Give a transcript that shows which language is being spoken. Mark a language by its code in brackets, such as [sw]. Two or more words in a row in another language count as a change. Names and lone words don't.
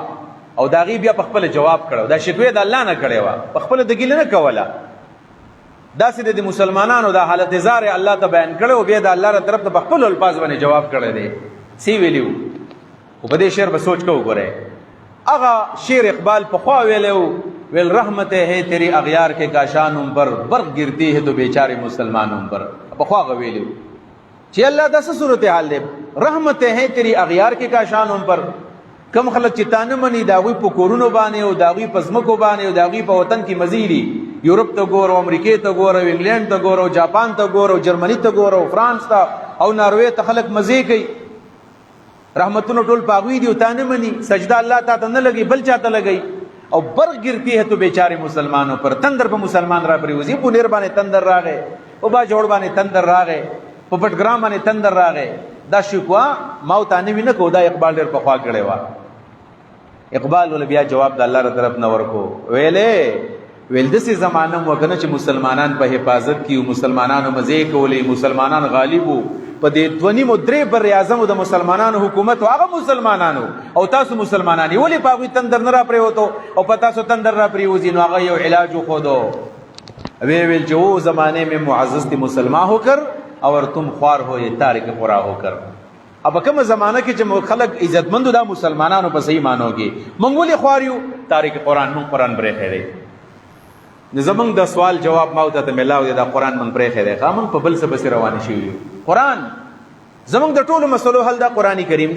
[ps] او د هغې بیا په خپله جواب کړی. دا شکوې د الله نه کړې وه، په خپله د ګیله نه کوله. داسې د مسلمانانو دا حالت زار الله ته بیان کړی او بیا د الله ر طرف ته په خپلو الفاظ باندې جواب کړی دی. سی ویلي و خو په دې شعر به سوچ کو وګورئ. هغه شعر اقبال پخوا ویلی و ویل [ur] رحمت ہے تیری اغیار کے کاشانوں پر برق گرتی ہے تو بیچارے مسلمانوں پر. [ps] پخوا هغه ویلی و چې الله دا څه صورتحال دی. [ur] رحمت ہے تیری اغیار کے کاشانوں پر [ps] کم خلک چې تا نه مني د هغوی په کورونو باندې او د هغوی په ځمکو باندې او د هغوی په وطن کې مزې دي. یورپ ته ګوره، امریکې ته ګوره، انګلینډ ته ګوره، جاپان ته ګوره، جرمني ته ګوره، فرانس ته او ناروې ته خلک مزې کوي. رحمتونه ټول په هغوی دي او تا نه مني. سجده الله تا ته نه لګي بل چا ته لګي. [ur] او برق ګرتی ہے تو بیچارے مسلمانوں پر. [ps] تندر په مسلمان را پریوزي. په نیر باندې تندر راغی، په با جوړ باندې تندر راغی، په پټګرام باندې تندر راغی. دا شکوه ما او تا نوي نه کو. دا اقبال ډېر پخوا کړی وه. اقبال ول بیا جواب د الله ر طرف نه ورکو. ویل داسې زمانه مو که نه چې مسلمانان په حفاظت کې وو، مسلمانانو مزې کولې، مسلمانان غالب وو. په دې 2.5 بر اعظمو د مسلمانانو حکومت هغه مسلمانانو او تاسو مسلمانان ولې په هغوی تندر نه را پرېوتو او په تاسو تندر را پرېوځي. نو هغه یو علاج وښودو. ویل چې [ur] وہ زمانے میں معزز تھی مسلمان ہو کر اور تم خوار ہو یہ تارک قرآن ہو کر. [ps] اب کومه زمانہ کې چې خلک عزتمندو دا مسلمانانو په صحیح معنو کې موږ ولې خوار یو؟ تارک قرآن. موږ قرآن برېښی دی. زمونږ د سوال جواب ما ته ملاو دی. دا قرآن موږ برېښی دی. موږ په بل څه پسې روانې شوي یو. قرآن زمونږ د ټولو مسلو حل دا قرآن کریم دی.